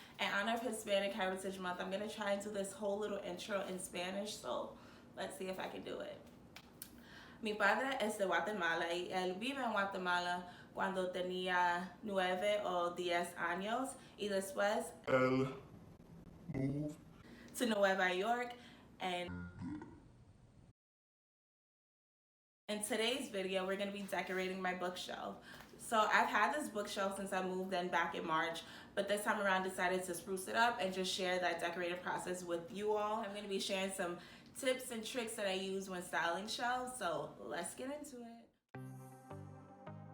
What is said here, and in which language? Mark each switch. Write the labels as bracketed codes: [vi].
[en] In honor of Hispanic Heritage Month, I'm going to try and do this whole little intro in Spanish, so let's see if I can do it. [es] Mi padre es de Guatemala y él vive en Guatemala cuando tenía 9 o 10 años y después él [en] moved to [es] Nueva York. [en] And in today's video, we're going to be decorating my bookshelf. So I've had this bookshelf since I moved in back in March, but this time around decided to spruce it up and just share that decorating process with you all. I'm going to be sharing some tips and tricks that I use when styling shelves, so let's get into it.